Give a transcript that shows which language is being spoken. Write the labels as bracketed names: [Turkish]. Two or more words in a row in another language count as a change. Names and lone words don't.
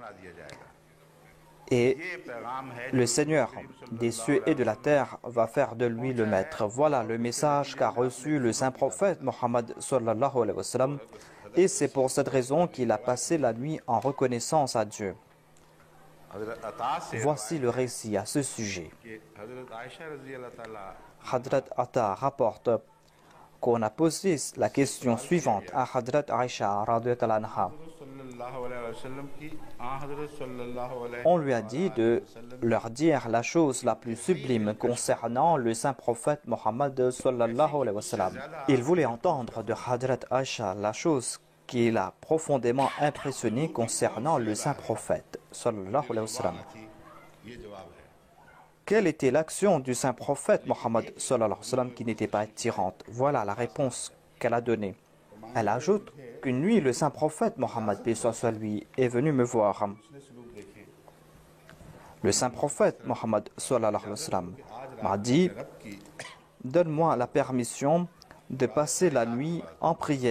[French] Et le Seigneur des cieux et de la terre va faire de lui le maître. Voilà le message qu'a reçu le saint prophète Mohammed [Arabic] صلى الله عليه وسلم. [French] Et c'est pour cette raison qu'il a passé la nuit en reconnaissance à Dieu. Voici le récit à ce sujet. [Urdu] کہ حضرت عائشہ [Arabic] رضي الله تعالى [French] Hadrat Atta rapporte qu'on a posé la question suivante à Hadrat Aisha [Arabic] رضي الله عنها. صلى الله عليه وسلم [Urdu] کی حضرت [Arabic] صلى الله عليه [French] On lui a dit de leur dire la chose la plus sublime concernant le saint prophète Mohammed [Arabic] صلى الله عليه وسلم. [French] Il voulait entendre de Hadrat Aisha la chose qui l'a profondément impressionné concernant le saint prophète [Arabic] صلى الله عليه وسلم. [Urdu] یہ جواب ہے [French] Quelle était l'action du saint prophète Mohammed [Arabic] صلى الله عليه وسلم [French] qui n'était pas attirante? Voilà la réponse qu'elle a donnée. Elle ajoute qu'une nuit, le saint prophète Mohammed, paix soit sur lui, est venu me voir. Le saint prophète Mohammed [Arabic] صلى الله عليه وسلم [French] m'a dit « Donne-moi la permission de passer la nuit en prière.